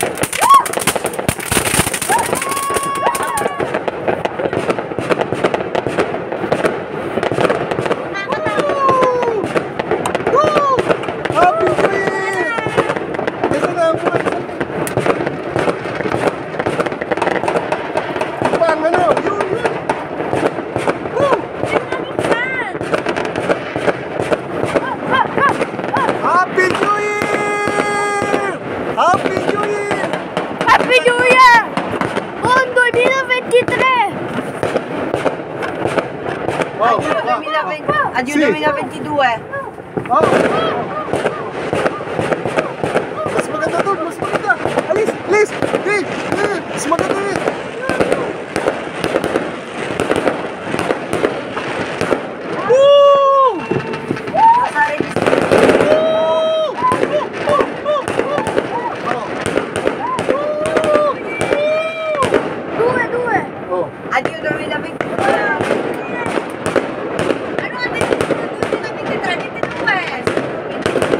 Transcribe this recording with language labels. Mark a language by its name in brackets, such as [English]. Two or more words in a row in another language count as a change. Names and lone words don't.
[English] Woo! Happy New Year! [Filipino] Ito na ang buhay sa... Pang ano? Yun! [English] Woo! Happy New Year! Happy New Year! Happy New Year! [Italian] Buon 2023! Wow! Addio Sì. 2022. [Filipino] Oh! Mas maganda doon! Mas maganda! Alis! Alis! Hey! Hey! Mas maganda rin! Woo! [Italian] Due. Oh! Addio 2022. [Filipino] Ano ang 2023? 22.